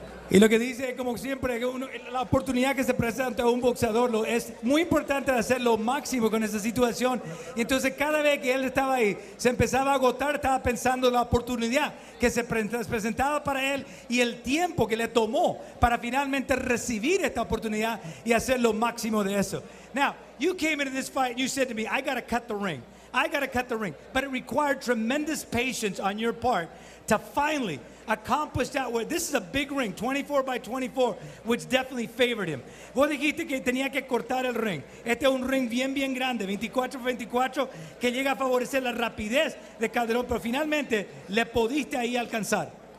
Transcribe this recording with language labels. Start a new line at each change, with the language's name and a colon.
Spanish: Y lo que dice, como siempre, la oportunidad que se presenta a un boxeador es muy importante hacer lo máximo con esa situación. Y entonces cada vez que él estaba ahí, se empezaba a agotar, estaba pensando en la oportunidad que se presentaba para él y el tiempo que le tomó para finalmente recibir esta oportunidad y hacer lo máximo de eso.
English: Now, you came into this fight and you said to me, I got to cut the ring. I got to cut the ring. But it required tremendous patience on your part to finally accomplish that. This is a big ring, 24 by 24, which definitely favored him.
Spanish: Vos dijiste que tenía que cortar el ring. Este es un ring bien grande, 24 por 24, que llega a favorecer la rapidez de Calderón, pero finalmente le pudiste ahí alcanzar.